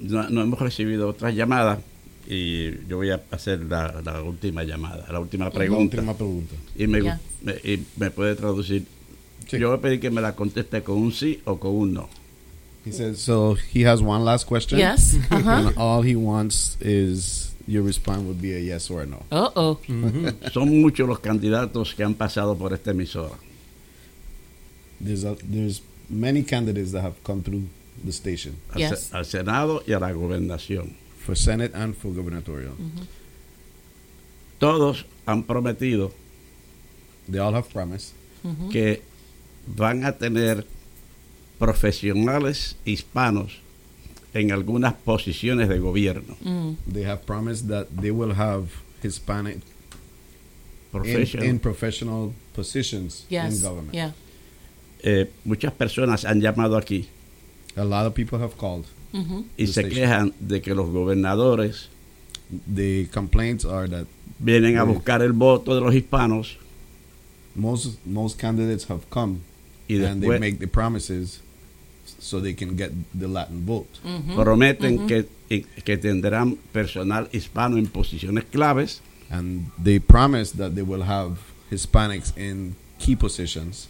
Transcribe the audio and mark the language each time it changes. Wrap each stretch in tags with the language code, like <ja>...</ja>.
<es>No hemos recibido otras llamadas y yo voy a hacer la última llamada, la última pregunta. La última pregunta. Y me puede traducir. Sí. Yo voy a pedir que me la conteste con un sí o con un no.</es> <en>He says, so he has one last question. Yes. Uh-huh. And all he wants is your response would be a yes or a no. Uh-oh. Mm-hmm.</en> <es>Son muchos los candidatos que han pasado por esta emisora.</es> <en>There's many candidates that have come through the station. Yes.</en> <es>Al Senado y a la gobernación.</es> <en>For Senate and for gubernatorial. Mm-hmm.</en> <es>Todos han prometido.</es> <en>They all have promised. Mm-hmm.</en> <es>Que van a tener profesionales hispanos en algunas posiciones de gobierno. Mm.</es> <en>They have promised that they will have Hispanic professional positions, yes, in government. Yeah.</en> <es>Muchas personas han llamado aquí.</es> <en>A lot of people have called. Mm-hmm.</en> <es>Y se quejan de que los gobernadores,</es> <en>the complaints are that</en> <es>vienen a buscar el voto de los hispanos.</es> <en>Most candidates have come.</en> <es>Y después,</es> <en>and they make the promises so they can get the Latin vote. Mm-hmm.</en> <es>Prometen, mm-hmm, que tendrán personal hispano en posiciones claves.</es> <en>And they promise that they will have Hispanics in key positions.</en>